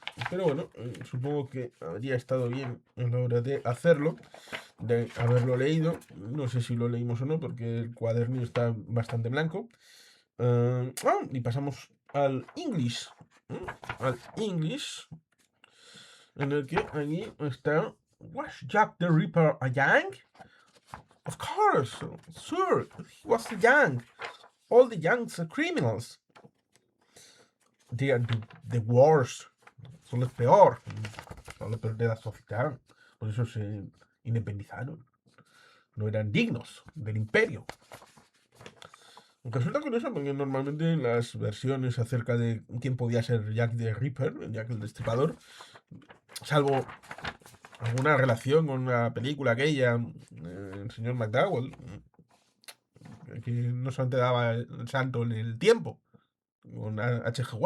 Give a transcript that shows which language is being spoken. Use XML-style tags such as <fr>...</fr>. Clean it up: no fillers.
<es>Pero bueno, supongo que habría estado bien a la hora de hacerlo, de haberlo leído. No sé si lo leímos o no, porque el cuaderno está bastante blanco. Y pasamos al English. Al English, en el que aquí está.</es> <en>¿Was Jack the Ripper a Yank? Of course, sure, he was a Yank. All the Yanks are criminals. They are the worst.</en> <es>Son los peor. Son los peor de la sociedad. Por eso se independizaron. No eran dignos del imperio. Aunque resulta curioso porque normalmente en las versiones acerca de quién podía ser Jack the Ripper, Jack el Destripador, salvo alguna relación con la película aquella, el señor McDowell, que no solamente daba el santo en el tiempo, con H.G.</es>